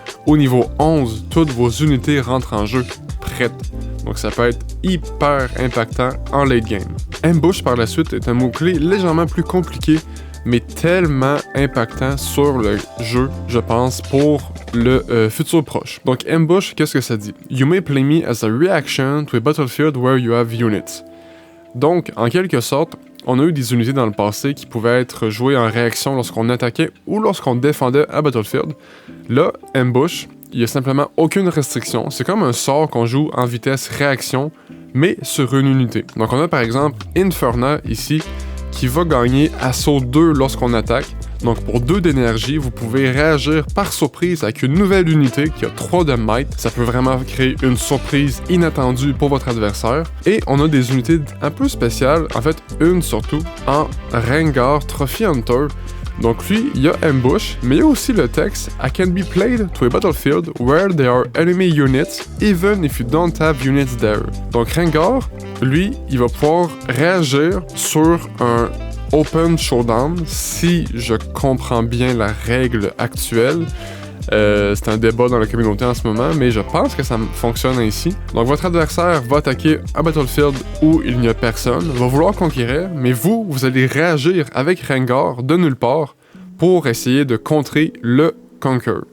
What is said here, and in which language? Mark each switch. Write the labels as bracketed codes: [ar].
[fr] Au niveau 11, toutes vos unités rentrent en jeu, prêtes. Donc ça peut être hyper impactant en late game. Ambush par la suite est un mot-clé légèrement plus compliqué, mais tellement impactant sur le jeu, je pense, pour le futur proche. Donc Ambush, qu'est-ce que ça dit? [en] You may play me as a reaction to a battlefield where you have units. [fr] Donc, en quelque sorte, on a eu des unités dans le passé qui pouvaient être jouées en réaction lorsqu'on attaquait ou lorsqu'on défendait à Battlefield. Là, Ambush, il n'y a simplement aucune restriction. C'est comme un sort qu'on joue en vitesse réaction, mais sur une unité. Donc on a par exemple Inferna ici, qui va gagner assaut 2 lorsqu'on attaque. Donc pour 2 d'énergie, vous pouvez réagir par surprise avec une nouvelle unité qui a 3 de might. Ça peut vraiment créer une surprise inattendue pour votre adversaire. Et on a des unités un peu spéciales, en fait une surtout, en Rengar Trophy Hunter. Donc lui, il y a Ambush, mais il y a aussi le texte I can be played to a battlefield where there are enemy units, even if you don't have units there. Donc Rengar, lui, il va pouvoir réagir sur un Open Showdown, si je comprends bien la règle actuelle. C'est un débat dans la communauté en ce moment, mais je pense que ça fonctionne ainsi. Donc votre adversaire va attaquer un battlefield où il n'y a personne, va vouloir conquérir, mais vous allez réagir avec Rengar de nulle part pour essayer de contrer le Conquer.